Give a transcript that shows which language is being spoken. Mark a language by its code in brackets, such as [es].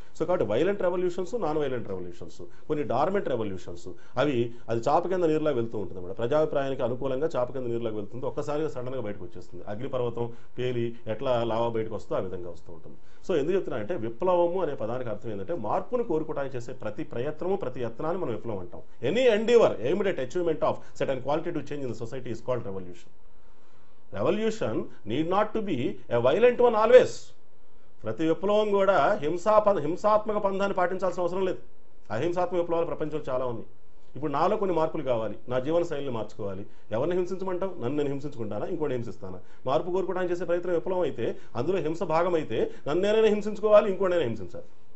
[te] So కాబట్టి violent revolutions, non violent revolutions, కొన్ని dormant revolutions, అది చాప కింద నీరులా వెళ్తూ ఉంటుంది అన్నమాట. ప్రజాభిప్రాయానికి అనుకూలంగా చాప కింద నీరులాగా వెళ్తుంది, ఒక్కసారిగా సడన్గా బయటకు వచ్చేస్తుంది. అగ్నిపర్వతం పేలి ఎట్లా లావా బయటకు వస్తుందో ఆ విధంగా వస్తూ ఉంటుంది. సో ఎందుకు చెప్తున్నా అంటే విప్లవము అనే పదానికి అర్థం ఏంటంటే మార్పును కోరుకోవడానికి చేసే ప్రతి ప్రయత్నము, ప్రతి యత్నాన్ని మనం విప్లవం అంటాం. [en] Any endeavour aimed at achievement of certain qualitative change in the society is called revolution. Revolution need not to be a violent one always. [te] ప్రతి విప్లవం కూడా హింసాత్మక పంధాన్ని పాటించాల్సిన అవసరం లేదు. అహింసాత్మక విప్లవాలు ప్రపంచంలో చాలా ఉన్నాయి. ఇప్పుడు నాలో కొన్ని మార్పులు కావాలి, నా జీవన శైలిని మార్చుకోవాలి. ఎవరిని హింసించమంటావు? నన్ను నేను హింసించుకుంటానా? ఇంకోటి హింసిస్తానా? మార్పు కోరుకోవడానికి చేసే ప్రయత్నం విప్లవం అయితే, అందులో హింస భాగం అయితే నన్ను నేనైనా హింసించుకోవాలి, ఇంకోటైనా హింసించాలి.